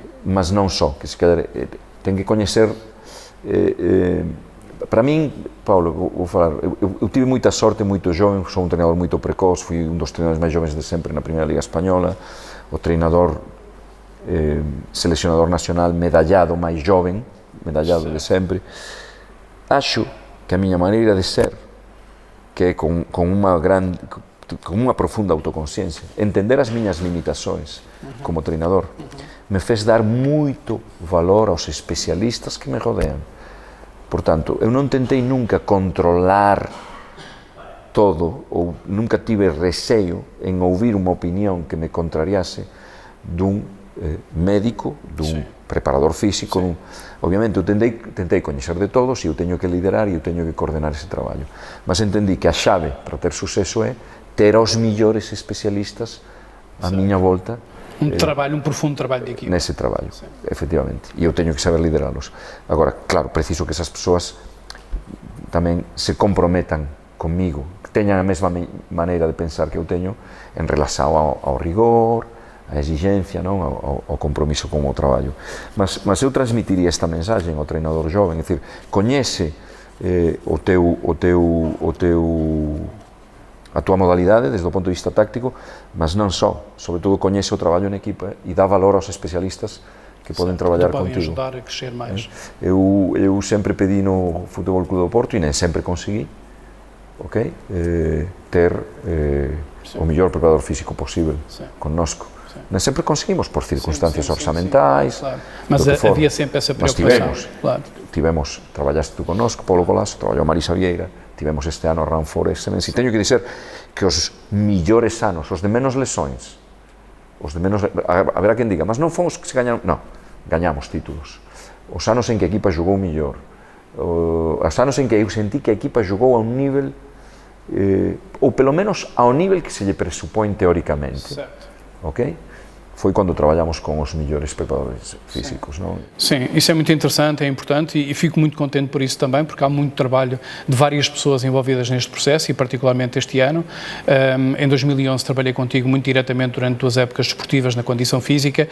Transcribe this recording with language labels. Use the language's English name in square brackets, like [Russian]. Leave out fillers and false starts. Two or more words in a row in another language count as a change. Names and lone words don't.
[Portuguese] Mas não só, que se calhar tem que conhecer. Para mim, Paulo, vou falar, eu tive muita sorte muito jovem, sou um treinador muito precoce, fui um dos treinadores mais jovens de sempre na Primeira Liga Espanhola, o treinador selecionador nacional medallado, máis jovem, medallado de sempre. [Galician] Acho que a miña maneira de ser, que é con unha profunda autoconsciencia, entender as miñas limitações como treinador, me fez dar moito valor aos especialistas que me rodean. Portanto, eu non tentei nunca controlar todo, ou nunca tive receio en ouvir unha opinión que me contrariase dun médico, dun preparador físico. Obviamente, eu tentei coñecer de todos e eu teño que liderar e eu teño que coordenar ese traballo. Mas entendí que a chave para ter suceso é ter os millores especialistas á miña volta. [Portuguese] Um profundo trabalho de equipe. Nesse trabalho, efectivamente. [Galician] E eu teño que saber liderá-los. Agora, claro, preciso que esas persoas tamén se comprometan comigo, que teñan a mesma maneira de pensar que eu teño en relación ao rigor, á exigencia, non? Ao compromiso con o traballo. Mas eu transmitiría esta mensaxe ao treinador joven, é dicir, coñece a tua modalidade desde o ponto de vista táctico, mas non só, sobre todo coñece o traballo en equipa e dá valor aos especialistas que poden traballar contigo. [Portuguese] Podem ajudar a crescer máis. Eu sempre pedi no Futebol Clube do Porto e nem sempre consegui, ter o mellor preparador físico posible connosco. Nem sempre conseguimos por circunstancias orzamentais. Claro. Mas havia sempre essa preocupação. [Galician] Tivemos, traballaste tú connosco, Paulo Colasso, traballou Marisa Vieira, tivemos este ano Run for Excellence, e teño que dizer que os millores anos, os de menos lesões, haberá quen diga, mas non fomos que se gañaron, non, gañamos títulos. Os anos en que a equipa jogou mellor, os anos en que eu sentí que a equipa jogou a un nivel, ou pelo menos ao nivel que se lle presupón teóricamente. [Portuguese] Ok? Foi quando trabalhamos com os melhores preparadores físicos, não? Sim, isso é muito interessante, é importante e fico muito contente por isso também, porque há muito trabalho de várias pessoas envolvidas neste processo e particularmente este ano. Em 2011 trabalhei contigo muito diretamente durante 2 épocas desportivas na condição física.